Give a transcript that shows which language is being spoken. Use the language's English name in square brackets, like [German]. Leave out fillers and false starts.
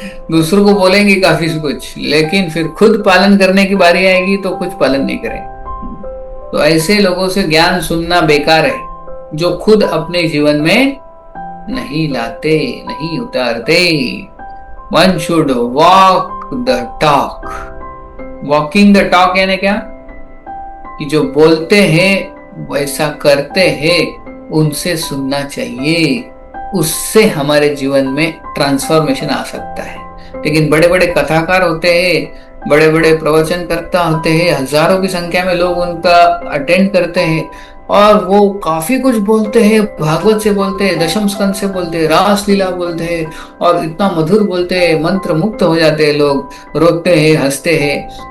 [Hindi] दूसरों को बोलेंगे काफी कुछ, लेकिन फिर खुद पालन करने की बारी आएगी तो कुछ पालन नहीं करेंगे। तो ऐसे लोगों से ज्ञान सुनना बेकार है, जो खुद अपने जीवन में नहीं लाते, नहीं उतारते। [English] One should walk the talk. Walking the talk [Hindi] यानी क्या? कि जो बोलते हैं वैसा करते हैं, उनसे सुनना चाहिए, उससे हमारे जीवन में ट्रांसफॉर्मेशन आ सकता है। लेकिन बड़े बड़े कथाकार होते हैं, बड़े बड़े प्रवचनकर्ता होते हैं, हजारों की संख्या में लोग उनका अटेंड करते हैं, और वो काफी कुछ बोलते हैं, भागवत से बोलते हैं, दशम स्कंद से बोलते हैं, रास लीला बोलते हैं, और इतना मधुर बोलते हैं, मंत्र मुक्त हो जाते हैं लोग, रोते हैं, हंसते हैं।